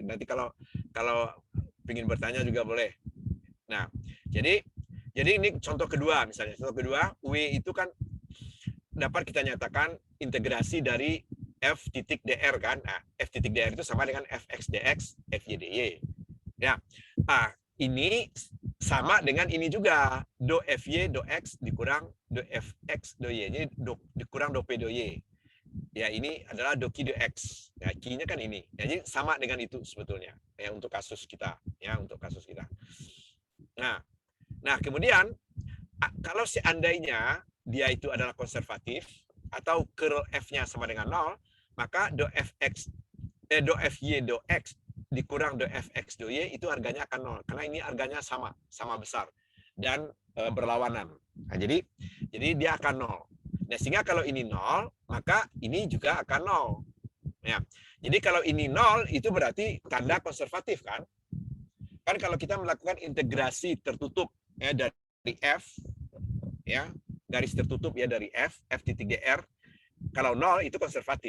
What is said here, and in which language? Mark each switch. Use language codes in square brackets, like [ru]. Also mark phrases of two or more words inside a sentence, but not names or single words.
[id] Nanti kalau ingin bertanya juga boleh. Nah, jadi ini contoh kedua misalnya. Contoh kedua, W itu kan dapat kita nyatakan integrasi dari F titik DR kan. Nah, F titik DR itu sama dengan Fx dx, Fy dy. Ya. Nah, ini sama dengan ini juga. Do Fy do X dikurang do Fx do Y. Jadi dikurang do P do Y. Ya, ini adalah do Q do X. Ya, Q-nya kan ini. Jadi sama dengan itu sebetulnya. Ya, untuk kasus kita. Ya, untuk kasus kita. Nah, kemudian kalau seandainya dia itu adalah konservatif atau curl F-nya sama dengan 0, maka do Fy do X dikurang do Fx do Y itu harganya akan 0 karena ini harganya sama besar dan berlawanan. Nah, jadi dia akan 0. Nah, sehingga kalau ini 0, maka ini juga akan 0. Ya. Jadi kalau ini 0 itu berarti tanda konservatif kan? Kan kalau kita melakukan integrasi tertutup ya dari F ya, garis tertutup ya dari F titik DR, kalau 0 itu konservatif.